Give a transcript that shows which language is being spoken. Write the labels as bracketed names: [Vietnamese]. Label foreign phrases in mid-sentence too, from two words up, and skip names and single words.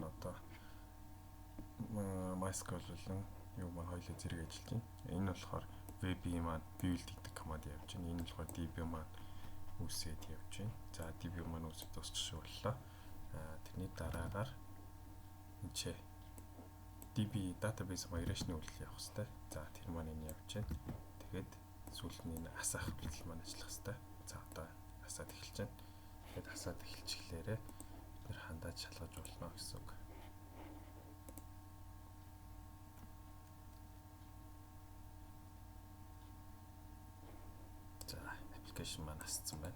[Mongolian] Одоо MySQL болон юу маань хоёулаа зэрэг ажиллаж байна. Энэ нь болохоор web маань build гэдэг команд явж байна. Энэ нь болохоор db маань үүсээд явж байна. За db маань үүсээд дуусчих боллоо. Тэрний дараагаар энэ [English] db database migration [Mongolian] үйлдэл явах хэрэгтэй. За тэр маань энэ явж байна. Тэгээд сүүлд нь энэ асаах үйлдэл маань ажиллах хэрэгтэй. За одоо асаад эхэлж байна. Тэгээд асаад эхэлчихлээрээ тэр хандаад шалгаж болно гэсэн үг. За application маань асцсан байна.